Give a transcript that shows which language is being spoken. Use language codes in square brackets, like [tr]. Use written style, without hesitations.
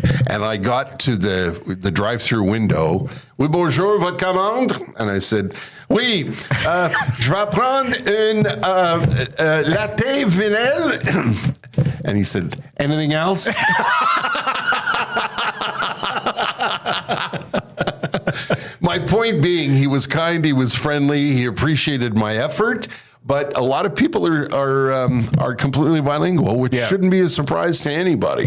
[en] And I got to the drive-through window. [fr] Oui, bonjour, votre commande? [en] And I said, [fr] oui, je vais prendre une latte vanille. [en] And he said, anything else? My point being, he was kind, he was friendly, he appreciated my effort. But a lot of people are completely bilingual, which shouldn't be a surprise to anybody.